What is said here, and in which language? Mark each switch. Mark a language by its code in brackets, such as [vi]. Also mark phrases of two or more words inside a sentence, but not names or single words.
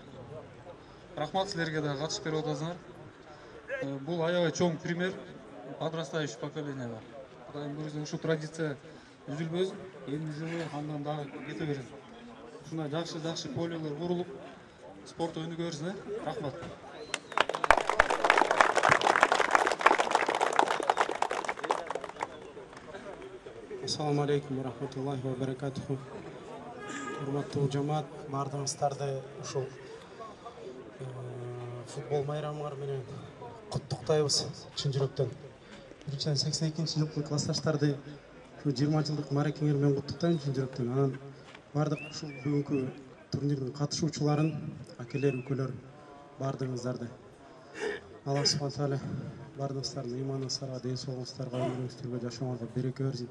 [ky] Рахмат силерге да катышып берип атасыңар. Бул аябай чоң пример [ru] подрастающий поколениега. [ky] Кудайым буйруса ушу традиция үзүлбөсүн, эми жылы андан дагы кете берсин. Ушундай жакшы полелер курулуп, спорт ойуну көрсүн, рахмат. [ar] السلام عليكم ورحمة الله وبركاته. [ky] Урматтуу жамаат, бардыгыңыздарды ушул футбол майрамыңар менен куттуктайбыз чын жүрөктөн. 82-жылкы классташтарды 20 жылдык мааракеңер менен куттуктайм чын жүрөктөн. Анан бардык ушул бүгүнкү турнирдин катышуучуларын, акелер, үкөлөр бардыгыңыздарды Аллах [ar] سبحانه تعالى [ky] бардыгыңыздардын ыйманыңыздарга, ден соолугуңуздарга, өмүрүңүздөргө, жашооңорго береке берсин.